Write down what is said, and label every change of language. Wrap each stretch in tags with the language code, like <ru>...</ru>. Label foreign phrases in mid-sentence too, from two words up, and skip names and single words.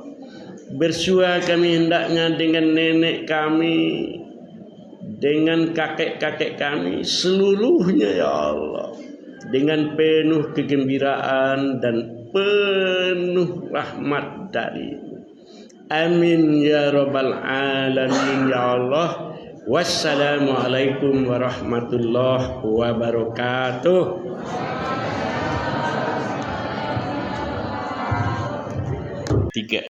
<id>Bersua kami hendaknya dengan nenek kami, dengan kakek-kakek kami, seluruhnya,</id> <ar>يا الله,</ar> <id>dengan penuh kegembiraan dan penuh rahmat dari-Mu.</id> <ar>آمين يا رب العالمين، يا الله. والسلام عليكم ورحمة الله وبركاته.</ar> <id>Tiga.</id>